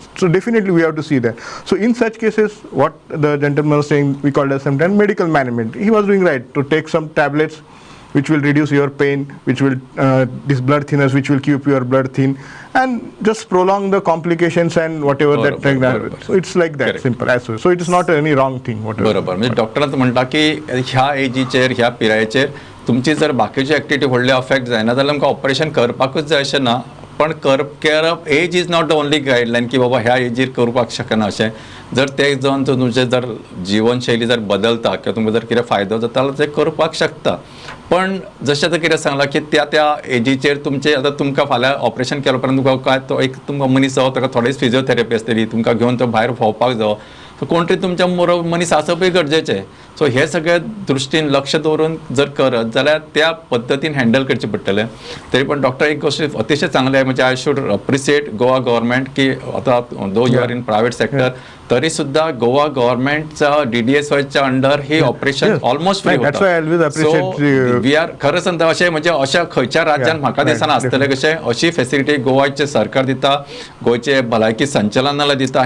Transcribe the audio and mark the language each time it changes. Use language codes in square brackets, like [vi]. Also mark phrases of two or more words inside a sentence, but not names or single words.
[en] So definitely we have to see that. So in such cases, what the gentleman was saying, we called as sometimes medical management. He was doing right to take some tablets which will reduce your pain, which will this blood thinners, which will keep your blood thin, and just prolong the complications and whatever बरोबर. so it's like that Correct. simple as well. So it is not any wrong thing whatever. [kok] बरोबर. म्हणजे डॉक्टरांच म्हणटा की ह्या एजीचेर ह्या पिरायेचेर तुमची जर बाकीची एक्टिविटी व्हडले अफेक्ट जायना जाल्यार आमकां ऑपरेशन करपाकूच जाय अशें ना, पण करप [en] age is not the only guideline [kok] की बाबा ह्या एजीर करपाक शकना अशें. जर ते जावन तुमचें जर जिवनशैली जर बदलता किंवा तुमकां जर कितें फायदो जाता जाल्यार ते करपाक शकता. पण जशें आतां कितें सांगलां की त्या एजीचेर तुमचें आतां तुमकां फाल्यां ऑपरेशन केलो उपरांत तुमकां काय तो एक तुमकां मनीस जावो ताका थोडीच फिजिओथेरपी आसतली, तुमकां घेवन तो भायर भोंवपाक जावो, सो कोण तरी तुमच्या बरोबर मनीस आसपूय गरजेचें. सो हे सगळे दृश्टीन लक्ष दवरून जर करत जाल्यार त्या पद्दतीन हँडल करचें पडटलें. [mr] तरी पण डॉक्टर एक गोष्ट अतिशय चांगली आहे, म्हणजे [en] I should appreciate Goa government [mr] की आता [en] though you are in private sector [mr] तरी सुद्धा गोवा गव्हर्मेंटचा DDSYच्या अंडर हे ऑपरेशन [en] almost free [mr] होता. [en] we are [kok] खरं सांगता अशें म्हणजे अशा खंयच्या राज्यान म्हाका दिसना आसतलें कशें अशी फेसिलिटी गोवाचे सरकार दिता, गोंयचे भलायकी संचालनालय दिता.